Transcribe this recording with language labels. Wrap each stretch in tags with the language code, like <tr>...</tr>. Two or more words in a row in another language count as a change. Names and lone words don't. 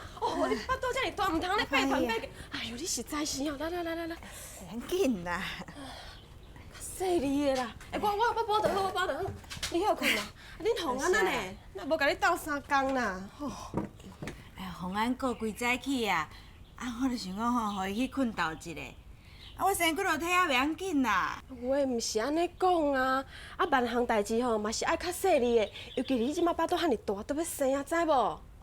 <nan>哦，你巴肚这么大，唔通咧背团背。哎呦，你实在是哦，来，很紧啦。细腻的啦。哎，我包得好，我包得好。你休困啦？ 恁红安那呢？那无甲你斗3工啦。吼。哎呀，洪安过规早起啊，我就想讲吼，互伊去困觉一下。我身躯落体啊，袂要紧啦。我毋是安尼讲啊，万项代志吼嘛是爱较细腻的，尤其你即马巴肚遐尼大，都要生啊，知无？</nan>